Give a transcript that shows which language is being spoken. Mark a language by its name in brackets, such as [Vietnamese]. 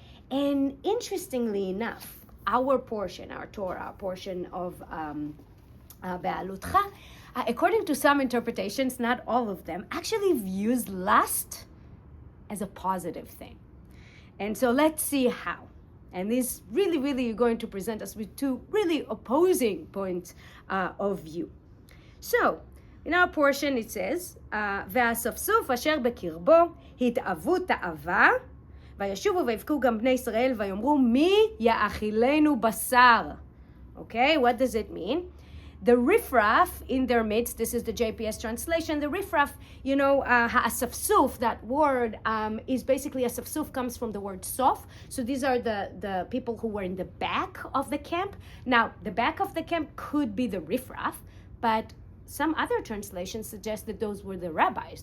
[English] And interestingly enough, our Torah portion of Beha'alotcha, according to some interpretations, not all of them, actually views lust as a positive thing. And so let's see how. And this really going to present us with two really opposing points of view. So, in our portion it says, [Hebrew] והאספסוף אשר בקרבו התאוו תאווה, וישובו ויבכו גם בני ישראל ויאמרו מי יאכילנו בשר. [English] Okay, what does it mean? The riffraff in their midst, this is the JPS translation, the riffraff, ha'asafsuf, that word is basically, asafsuf comes from the word sof. So these are the people who were in the back of the camp. Now, the back of the camp could be the riffraff, but some other translations suggest that those were the rabbis.